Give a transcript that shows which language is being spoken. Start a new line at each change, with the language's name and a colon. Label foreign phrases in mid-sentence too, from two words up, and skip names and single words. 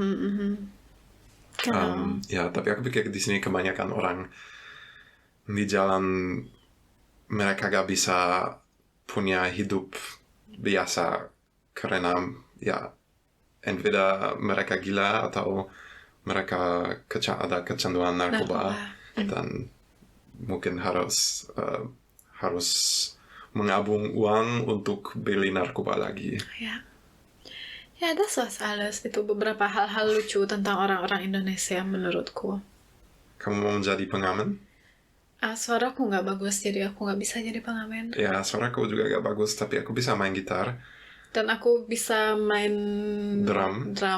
Indonesian: Tapi aku pikir di sini kebanyakan orang di jalan, mereka gak bisa punya hidup biasa karena entweder mereka gila atau mereka ada kecanduan narkoba. Dan mungkin harus mengabung uang untuk beli narkoba lagi.
German: Das war's alles.
Indonesian: Itu beberapa hal-hal lucu tentang orang-orang Indonesia menurutku. Kamu mau menjadi pengamen? Suaraku nggak bagus, jadi aku nggak bisa jadi pengamen. Suaraku juga nggak bagus, tapi aku bisa main gitar. Dan aku bisa main drum.